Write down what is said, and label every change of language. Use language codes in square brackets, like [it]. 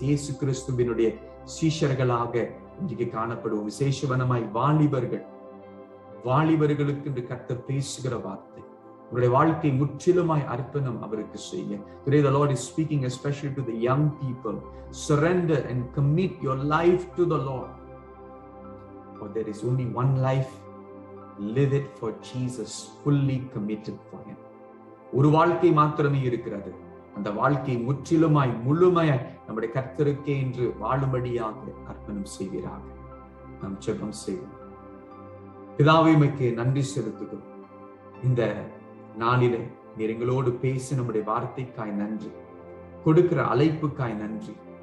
[ta] இயேசு கிறிஸ்துவினுடைய சீஷர்களாக இன்றைக்கு காணப்படும் விசேஷவனமாய் வாலிபர்களுக்கு என்று கர்த்தர் பேசுகிற வார்த்தை, உங்களுடைய வாழ்க்கை முற்றிலுமாய் அர்ப்பணம் அவருக்கு செய்ய. [en] Today the Lord is speaking especially to the young people. Surrender and commit your life to the Lord. For there is only one life. Live it for Jesus, fully committed for him. [ta] ஒரு வாழ்க்கை மாத்திரமே இருக்கிறது. அந்த வாழ்க்கை முழுமையாய் நம்முடைய கர்த்தருக்கே என்று வாழும்படியாக அர்ப்பணம் செய்வீராக. நாம் ஜெபம் செய்வோம். பிதாவே, உமக்கு நன்றி செலுத்துகிறோம். இந்த நாளிலே நீர் எங்களோடு பேசி நம்முடைய வார்த்தைக்காய் நன்றி, கொடுக்கிற அழைப்புக்காய் நன்றி.